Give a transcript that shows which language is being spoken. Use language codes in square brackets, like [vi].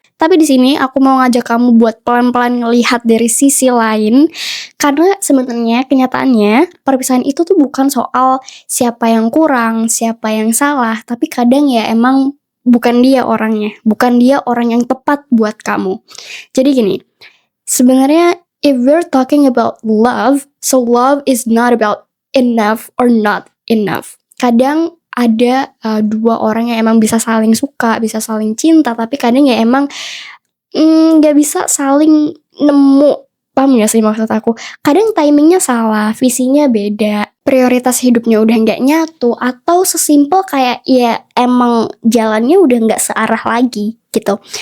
[id] Tapi di sini aku mau ngajak kamu buat pelan-pelan ngelihat dari sisi lain. Karena sebenarnya kenyataannya perpisahan itu tuh bukan soal siapa yang kurang, siapa yang salah. Tapi kadang ya emang bukan dia orangnya, bukan dia orang yang tepat buat kamu. Jadi gini, sebenarnya [en] if we're talking about love, so love is not about enough or not enough. [id] Kadang ada dua orang yang emang bisa saling suka, bisa saling cinta, tapi kadang ya emang gak bisa saling nemu. Paham gak sih maksud aku? Kadang timingnya salah, visinya beda, prioritas hidupnya udah gak nyatu, atau sesimpel kayak ya emang jalannya udah gak searah lagi gitu.